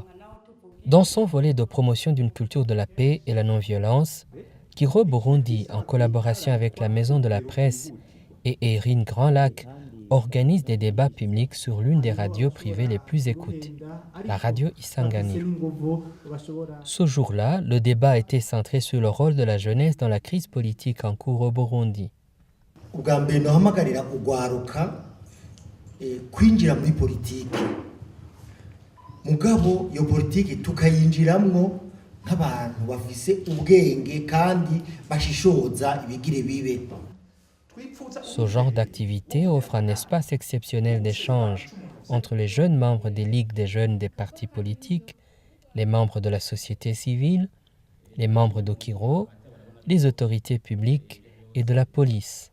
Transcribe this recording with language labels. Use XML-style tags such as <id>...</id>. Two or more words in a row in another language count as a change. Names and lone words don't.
<fr>Dans son volet de promotion d'une culture de la paix et la non-violence, Kiro Burundi, en collaboration avec la Maison de la Presse et Erin Grand Lac, organise des débats publics sur l'une des radios privées les plus écoutées, la radio Isanganiro. Ce jour-là, le débat était centré sur le rôle de la jeunesse dans la crise politique en cours au Burundi.</fr> <rn>Kwinjira muri politiki mugabo iyo politiki tukayinjiramwo nk'abantu bafise ubwenge kandi bashishoza ibigire bibe.</rn> <fr>Ce genre d'activité offre un espace exceptionnel d'échange entre les jeunes membres des ligues des jeunes des partis politiques, les membres de la société civile, les membres d'Okiro, les autorités publiques et de la police.</fr>